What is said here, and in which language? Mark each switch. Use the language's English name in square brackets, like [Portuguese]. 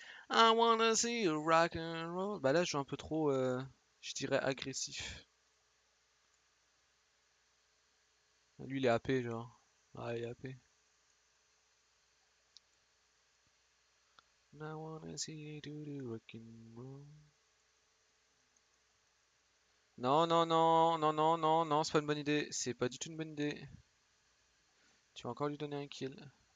[English] I wanna see you rock and roll. [French] Bah là, je suis un peu trop, je dirais, agressif. Lui, il est AP, genre. Ah, il est AP. [English] I wanna see you do the rock and roll. [French] Non, non, non, non, non, non, non, c'est pas une bonne idée. C'est pas du tout une bonne idée. Tu vas encore lui donner un kill.